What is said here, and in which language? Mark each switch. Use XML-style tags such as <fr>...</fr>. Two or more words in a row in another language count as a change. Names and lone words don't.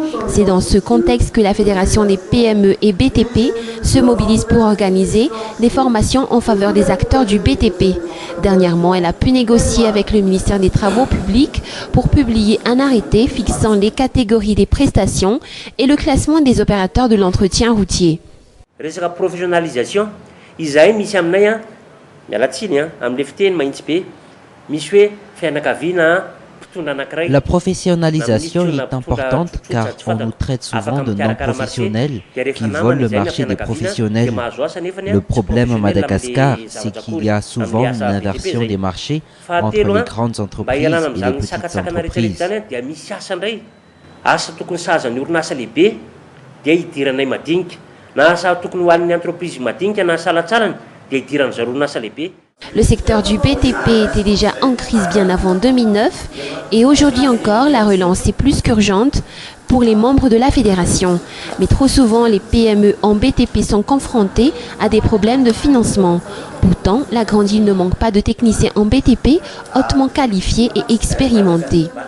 <fr>C'est dans ce contexte que la Fédération des PME et BTP se mobilise pour organiser des formations en faveur des acteurs du BTP. Dernièrement, elle a pu négocier avec le ministère des Travaux publics pour publier un arrêté fixant les catégories des prestations et le classement des opérateurs de l'entretien routier.</fr> <mg>Resaka professionnalisation, izahay misy aminay mialatsiny amle fiteny mahitsy be misy hoe fianakaviana.</mg> <fr>La professionnalisation est importante car on nous traite souvent de non-professionnels qui volent le marché des professionnels. Le problème à Madagascar, c'est qu'il y a souvent une inversion des marchés entre les grandes entreprises et les petites entreprises.</fr> <mg>Asa tokony sazany orinasa lehibe dia idiranay madinika na asa tokony ho an'ny entreprise madinika na salatsarany dia idiran'ny zareo orinasa lehibe.</mg> <fr>Le secteur du BTP était déjà en crise bien avant 2009 et aujourd'hui encore, la relance est plus qu'urgente pour les membres de la fédération. Mais trop souvent, les PME en BTP sont confrontés à des problèmes de financement. Pourtant, la grande île ne manque pas de techniciens en BTP hautement qualifiés et expérimentés.</fr>